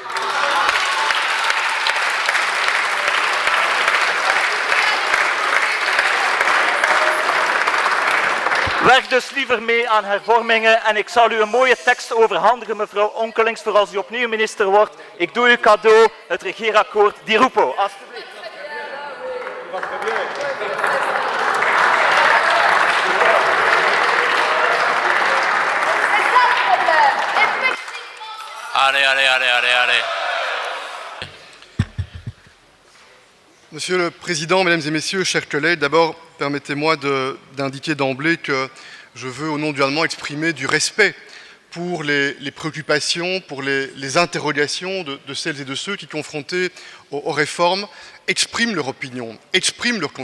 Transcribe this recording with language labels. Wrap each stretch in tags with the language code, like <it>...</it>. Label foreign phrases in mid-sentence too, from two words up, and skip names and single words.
<nl>Werk dus liever mee aan hervormingen en ik zal u een mooie tekst overhandigen, mevrouw Onkelings, voor als u opnieuw minister wordt. Ik doe u cadeau, het regeerakkoord Di Rupo. Alsjeblieft. Allez.</nl> <fr>Monsieur le Président, Mesdames et Messieurs, chers collègues, d'abord, permettez-moi d'indiquer d'emblée que je veux, au nom du Gouvernement, exprimer du respect pour les préoccupations, pour les interrogations de celles et de ceux qui, confrontés aux réformes, expriment leur opinion, expriment leurs convictions.</fr>